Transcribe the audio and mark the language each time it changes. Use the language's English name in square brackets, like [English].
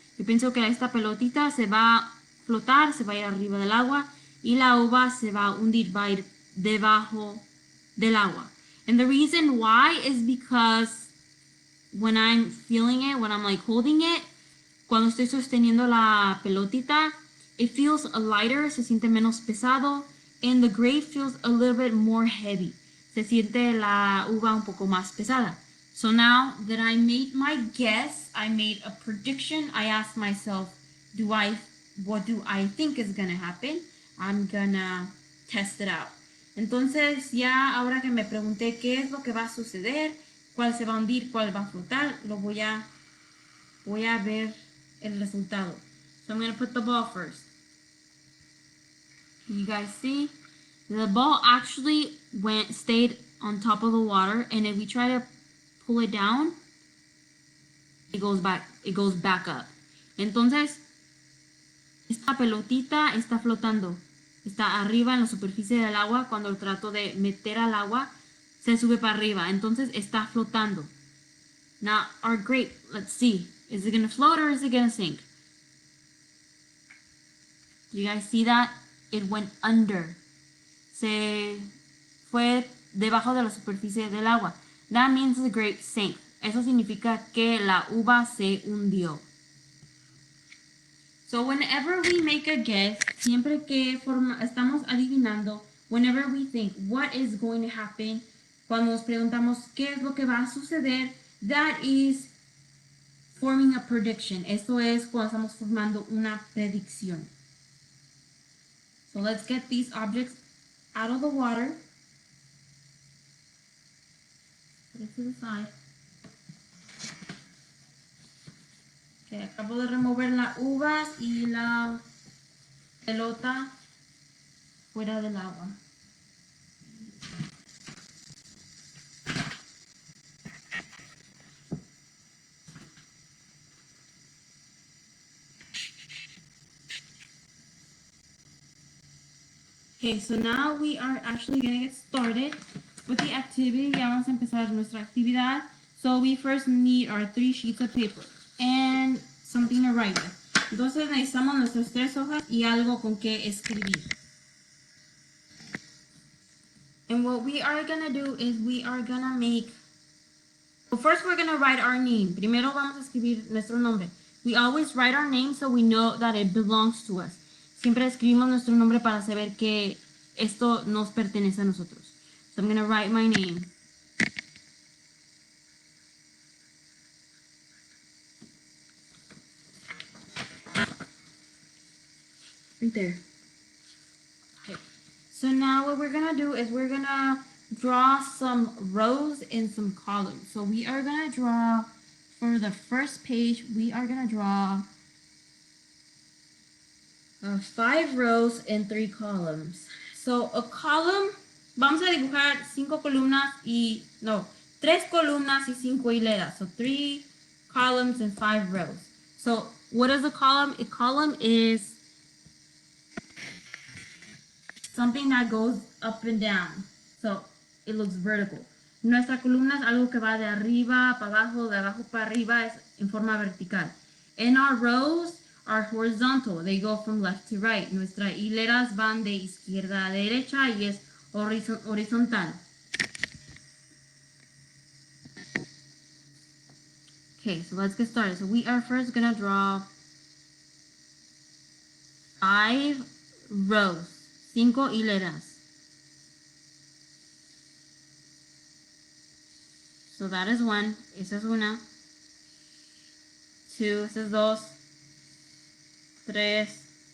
[Spanish] Yo pienso que esta pelotita se va a flotar, se va a ir arriba del agua y la uva se va a hundir, va a ir debajo del agua. [English] And the reason why is because when I'm feeling it, when I'm like holding it, [Spanish] cuando estoy sosteniendo la pelotita, [English] it feels lighter, [Spanish] se siente menos pesado, [English] and the grape feels a little bit more heavy. [Spanish] Se siente la uva un poco más pesada. [English] So now that I made my guess, I made a prediction, I asked myself, what do I think is gonna happen? I'm gonna test it out. [Spanish] Entonces, ya ahora que me pregunté qué es lo que va a suceder, cuál se va a hundir, cuál va a flotar, voy a ver el resultado. [English] So I'm gonna put the ball first. You guys see? The ball actually stayed on top of the water, and if we try to pull it down, it goes back up. [Spanish] Entonces, esta pelotita está flotando. Está arriba en la superficie del agua. Cuando lo trato de meter al agua, se sube para arriba. Entonces, está flotando. [English] Now, our grape, let's see. Is it going to float or is it going to sink? You guys see that? It went under. [Spanish] Se fue debajo de la superficie del agua. [English] That means the grape sank. [Spanish] Eso significa que la uva se hundió. [English] So whenever we make a guess, [Spanish] siempre que estamos adivinando, [English] whenever we think what is going to happen, [Spanish] Cuando nos preguntamos qué es lo que va a suceder, [English] that is forming a prediction. [Spanish] Esto es cuando estamos formando una predicción. [English] So let's get these objects out of the water. Put it to the side. [Spanish] Okay, acabo de remover las uvas y la pelota fuera del agua. [English] Okay, so now we are actually going to get started with the activity. [Spanish] Ya vamos a empezar nuestra actividad. [English] So we first need our 3 sheets of paper and something to write with. [Spanish] Entonces necesitamos nuestras 3 hojas y algo con que escribir. [English] And what we are going to do is we are going to make, well, first we're going to write our name. [Spanish] Primero vamos a escribir nuestro nombre. [English] We always write our name so we know that it belongs to us. [Spanish] Siempre escribimos nuestro nombre para saber que esto nos pertenece a nosotros. [English] So I'm going to write my name. Right there. Okay. So now what we're going to do is we're going to draw some rows and some columns. So we are going to draw, for the first page, we are going to draw 5 rows and 3 columns. So a column, [Spanish] vamos a dibujar 5 columnas y, no, 3 columnas y 5 hileras. [English] So 3 columns and 5 rows. So what is a column? A column is something that goes up and down. So it looks vertical. [Spanish] Nuestra columna es algo que va de arriba para abajo, de abajo para arriba, es en forma vertical. [English] And our rows are horizontal. They go from left to right. [Spanish] Nuestras hileras van de izquierda a derecha y es horizontal. [English] Okay, so let's get started. So we are first going to draw 5 rows, [Spanish] 5 hileras. [English] So that is 1. [Spanish] Esa es una. 2. Esa es 2. 3.